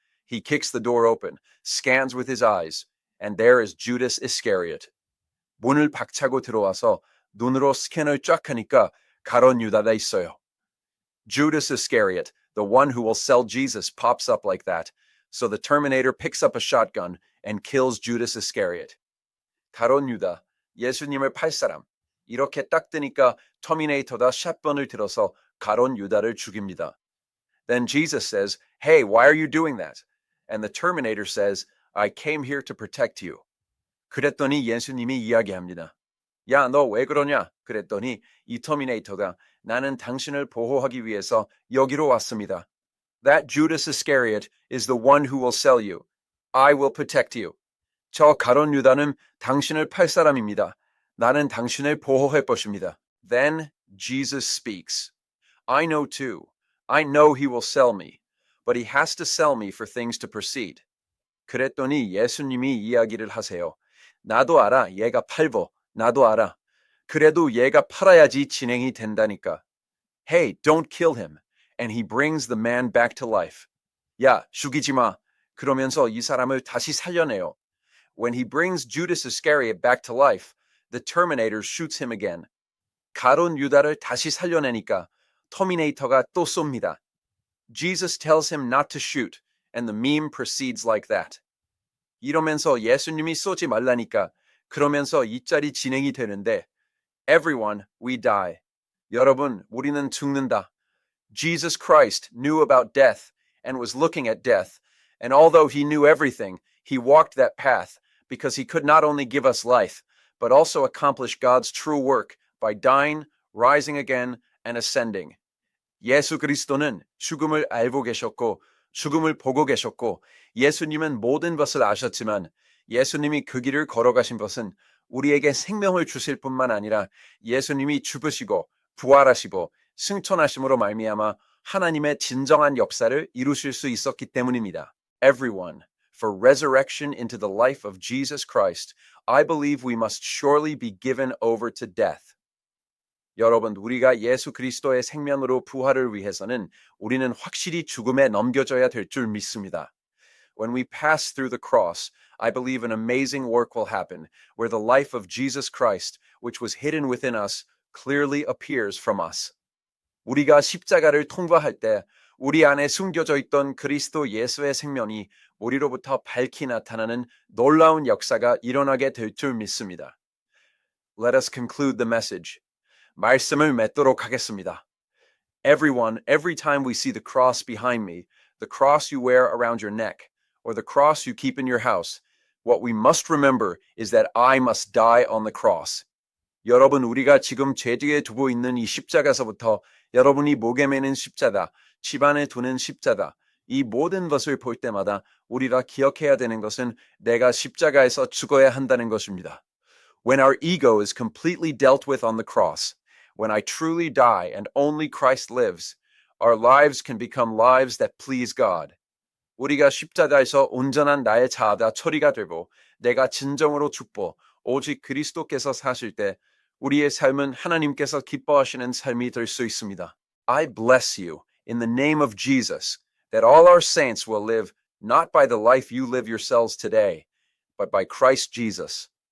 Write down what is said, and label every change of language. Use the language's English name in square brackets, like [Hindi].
[English] He kicks the door open, scans with his eyes, and there is Judas Iscariot. [Korean] 문을 박차고 들어와서 눈으로 스캔을 쫙 하니까 가론 유다가 있어요. [English] Judas Iscariot, the one who will sell Jesus, pops up like that. So the Terminator picks up a shotgun and kills Judas Iscariot. [Korean] 가론 유다, 예수님을 팔 사람. 이렇게 딱 뜨니까 터미네이터가 샷건을 들어서 가론 유다를 죽입니다. [English] Then Jesus says, "Hey, why are you doing that?" And the Terminator says, "I came here to protect you." [Korean] 그랬더니 예수님이 이야기합니다. 야, 너 왜 그러냐? 그랬더니 이 터미네이터가 나는 당신을 보호하기 위해서 여기로 왔습니다. [English] That Judas Iscariot is the one who will sell you. I will protect you. [Korean] 저 가론 유다는 당신을 팔 사람입니다. 나는 당신을 보호할 것입니다. [English] Then Jesus speaks. I know too. I know he will sell me. But he has to sell me for things to proceed. [Korean] 그랬더니 예수님이 이야기를 하세요. 나도 알아. 얘가 팔보. 나도 알아. 그래도 얘가 팔아야지 진행이 된다니까. [English] Hey, don't kill him. And he brings the man back to life. [Korean] 야, 죽이지 마. 그러면서 이 사람을 다시 살려내요. [English] When he brings Judas Iscariot back to life, the Terminator shoots him again. [Korean] 가론 유다를 다시 살려내니까 터미네이터가 또 쏩니다. [English] Jesus tells him not to shoot, and the meme proceeds like that. [Korean] 이러면서 예수님이 쏘지 말라니까 그러면서 이 짤이 진행이 되는데 [English] Everyone, we die. [Korean] 여러분, 우리는 죽는다. [English] Jesus Christ knew about death and was looking at death, and although he knew everything, he walked that path because he could not only give us life, but also accomplish God's true work by dying, rising again, and ascending. [Korean] 예수 그리스도는 죽음을 알고 계셨고 죽음을 보고 계셨고 예수님은 모든 것을 아셨지만 예수님이 그 길을 걸어가신 것은 우리에게 생명을 주실 뿐만 아니라 예수님이 죽으시고 부활하시고 승천하심으로 말미암아 하나님의 진정한 역사를 이루실 수 있었기 때문입니다. [English] Everyone, for resurrection into the life of Jesus Christ, I believe we must surely be given over to death. [Korean] 여러분, 우리가 예수 그리스도의 생명으로 부활을 위해서는 우리는 확실히 죽음에 넘겨져야 될 줄 믿습니다. [English] When we pass through the cross, I believe an amazing work will happen, where the life of Jesus Christ, which was hidden within us, clearly appears from us. [Korean] 우리가 십자가를 통과할 때 우리 안에 숨겨져 있던 그리스도 예수의 생명이 우리로부터 밝히 나타나는 놀라운 역사가 일어나게 될 줄 믿습니다. [English] Let us conclude the message. [Korean] 말씀을 맺도록 하겠습니다. [English] Everyone, every time we see the cross behind me, the cross you wear around your neck, or the cross you keep in your house, what we must remember is that I must die on the cross. [Korean] 여러분, 우리가 지금 제 뒤에 두고 있는 이 십자가서부터 여러분이 목에 매는 십자가, 집안에 두는 십자가, 이 모든 것을 볼 때마다 우리가 기억해야 되는 것은 내가 십자가에서 죽어야 한다는 것입니다. [English] When our ego is completely dealt with on the cross, when I truly die and only Christ lives, our lives can become lives that please God. [Korean] 우리가 십자가에서 온전한 나의 자아가 처리가 되고 내가 진정으로 죽고 오직 그리스도께서 사실 때 우리의 삶은 하나님께서 기뻐하시는 삶이 될 수 있습니다. [English] I bless you in the name of Jesus that all our saints will live not by the life you live yourselves today, but by Christ Jesus.